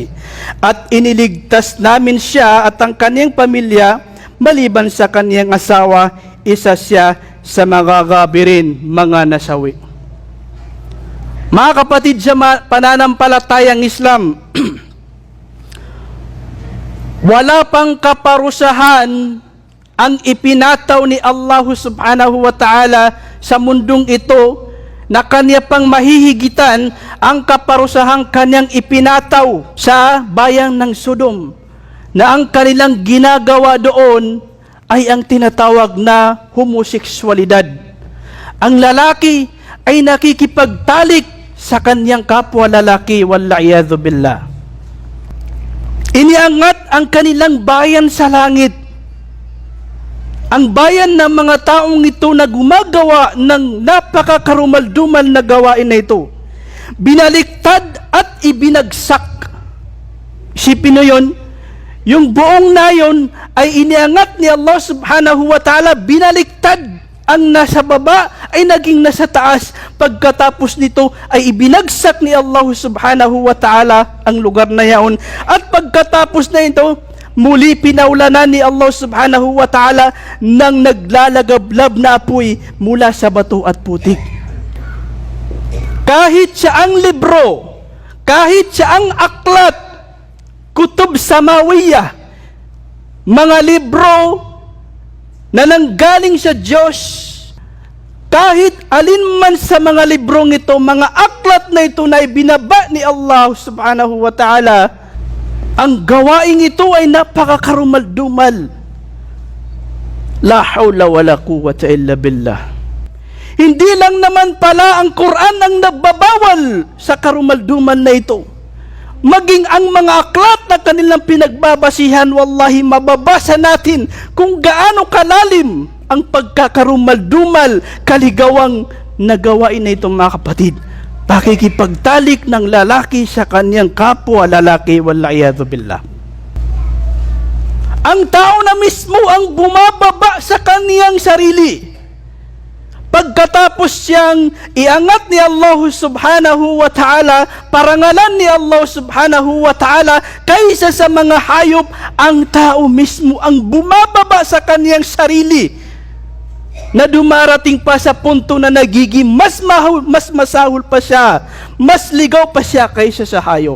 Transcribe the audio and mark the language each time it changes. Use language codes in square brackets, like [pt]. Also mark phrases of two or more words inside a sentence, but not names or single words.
[tl] At iniligtas namin siya at ang kanyang pamilya, maliban sa kanyang asawa, isa siya sa mga gabirin, mga nasawi. Mga kapatid sa pananampalatayang Islam, wala pang kaparusahan ang ipinataw ni Allah [ar] سبحانه وتعالى [tl] sa mundong ito, na kanya pang mahihigitan ang kaparusahang kanyang ipinataw sa bayan ng Sodom, na ang kanilang ginagawa doon ay ang tinatawag na homoseksualidad. Ang lalaki ay nakikipagtalik sa kanyang kapwa lalaki, [ar] والعياذ بالله. [tl] Iniangat ang kanilang bayan sa langit. Ang bayan ng mga taong ito na gumagawa ng napakakarumal-dumal na gawain na ito, binaliktad at ibinagsak. Isipin nyo yun, yung buong nayon ay iniangat ni Allah [ar] سبحانه وتعالى, [tl] binaliktad. Ang nasa baba ay naging nasa taas. Pagkatapos nito ay ibinagsak ni Allah [ar] سبحانه وتعالى [tl] ang lugar na yaon. At pagkatapos na ito, muli pinaulanan ni Allah [ar] سبحانه وتعالى [tl] ng naglalagablab na apoy mula sa bato at putik. Kahit sa ang libro, kahit sa ang aklat, [ar] كتب سماوية, [tl] mga libro na nanggaling sa Diyos, kahit alin man sa mga librong ito, mga aklat na ito na ibinaba ni Allah [ar] سبحانه وتعالى, [tl] ang gawaing ito ay napakakarumal-dumal. [ar] لا حول ولا قوة إلا بالله. [tl] Hindi lang naman pala ang Quran ang nagbabawal sa karumal-dumal na ito. Maging ang mga aklat na kanilang pinagbabasihan, wallahi mababasa natin kung gaano kalalim ang pagkakarumal-dumal, kaligawang nagawain na itong mga kapatid. Pakikipagtalik ng lalaki sa kanyang kapwa lalaki, [ar] والعياذ بالله. [tl] Ang tao na mismo ang bumababa sa kaniyang sarili, pagkatapos siyang iangat ni Allah [ar] سبحانه وتعالى, [tl] parangalan ni Allah [ar] سبحانه وتعالى [tl] kaysa sa mga hayop, ang tao mismo ang bumababa sa kaniyang sarili, na dumarating pa sa punto na nagiging mas masahol pa siya, mas ligaw pa siya kaysa sa hayop.